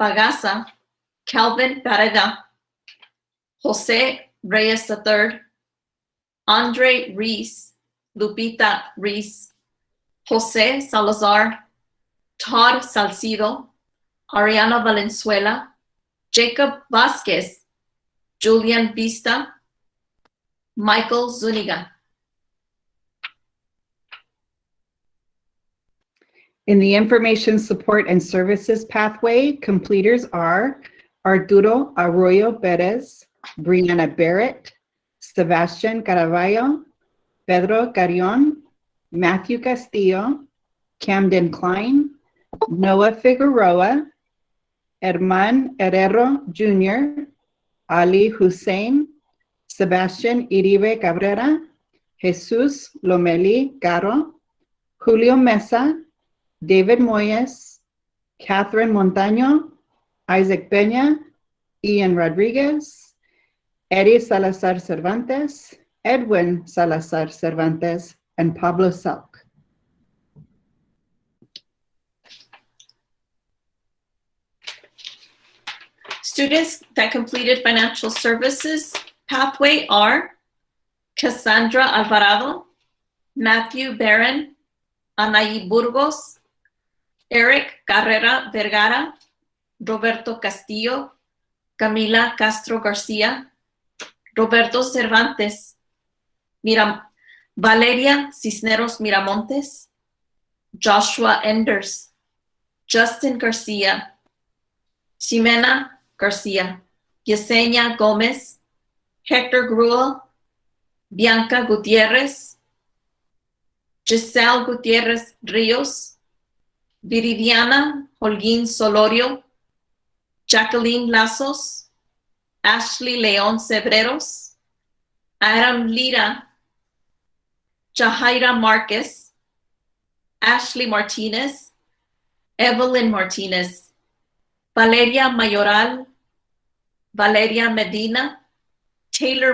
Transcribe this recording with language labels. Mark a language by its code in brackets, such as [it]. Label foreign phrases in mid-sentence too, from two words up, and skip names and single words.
[en] Pagasa, Calvin Pareda, Jose Reyes III, Andre Reese, Lupita Reese, Jose Salazar, Todd Salcido, Ariana Valenzuela, Jacob Vasquez, Julian Vista, Michael Zuniga. In the Information Support and Services pathway, completers are Arturo Arroyo Perez, Brianna Barrett, Sebastian Caraballo, Pedro Carrion, Matthew Castillo, Camden Klein, Noah Figueroa, Herman Herrero Jr., Ali Hussein, Sebastian Iribe Cabrera, Jesus Lomeli Caro, Julio Mesa, David Moyes, Catherine Montaño, Isaac Peña, Ian Rodriguez, Eddie Salazar Cervantes, Edwin Salazar Cervantes, and Pablo Salk. Students that completed financial services pathway are Cassandra Alvarado, Matthew Barron, Anaí Burgos, Eric Carrera Vergara, Roberto Castillo, Camila Castro Garcia, Roberto Cervantes, Valeria Cisneros Miramontes, Joshua Enders, Justin Garcia, Ximena Garcia, Yesenia Gomez, Hector Gruel, Bianca Gutierrez, Giselle Gutierrez Rios, Viridiana Holguín Solorio, Jacqueline Lazos, Ashley León Cebreros, Adam Lira, Jahaira Marquez, Ashley Martinez, Evelyn Martinez, Valeria Mayoral, Valeria Medina, Taylor